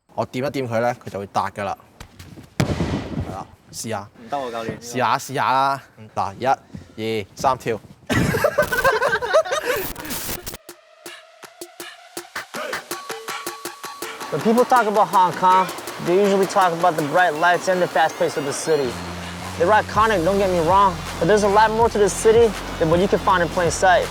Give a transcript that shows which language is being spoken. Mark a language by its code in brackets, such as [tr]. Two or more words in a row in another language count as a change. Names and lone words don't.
[yue] 我掂一掂佢咧，佢就會彈㗎啦。係啦，試下。唔得喎，教練。試下啦。嗱，1、2、3跳。 [en] When people talk about Hong Kong, they usually talk about the bright lights and the fast pace of the city. They're iconic, don't get me wrong, but there's a lot more to this city than what you can find in plain sight.